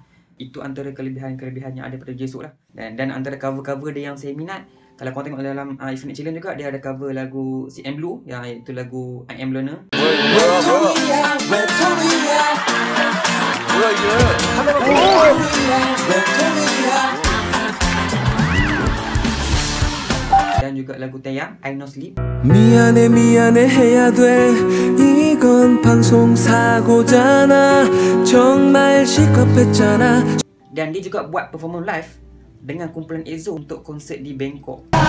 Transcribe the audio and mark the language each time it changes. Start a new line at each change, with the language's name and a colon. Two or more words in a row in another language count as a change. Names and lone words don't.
Malay: Itu antara kelebihan-kelebihan yang ada pada Jae-suk lah. Dan antara cover-cover dia yang saya minat, kalau korang tengok dalam Infinite Challenge juga, dia ada cover lagu CM Blue, yang itu lagu I Am Loner. Dan juga lagu Taeyang, I No Sleep.
Korean: 미안해 해야 돼 이건 방송사고잖아 정말 시겁했잖아.
Malay: Dan dia juga buat
English: performance live
Malay: dengan kumpulan EXO untuk konsert di Bangkok.